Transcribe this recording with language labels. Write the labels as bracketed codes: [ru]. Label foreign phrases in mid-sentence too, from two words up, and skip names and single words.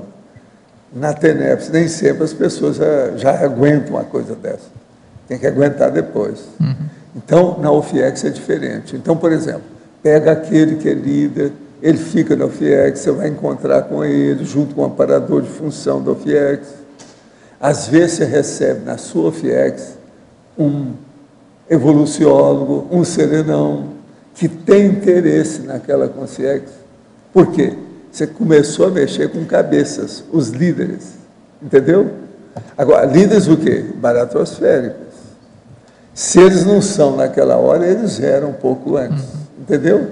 [pt] Na TENEPS, nem sempre as pessoas já aguentam uma coisa dessa. Tem que aguentar depois. Então, na OFIEX é diferente. Então, por exemplo, pega aquele que é líder, ele fica na OFIEX, você vai encontrar com ele, junto com o amparador de função da OFIEX. Às vezes você recebe na sua OFIEX um evoluciólogo, um serenão, que tem interesse naquela consciência. Por quê? Você começou a mexer com cabeças, os líderes, entendeu? Agora, líderes o quê? Baratrosféricos. Se eles não são naquela hora, eles eram um pouco antes, entendeu?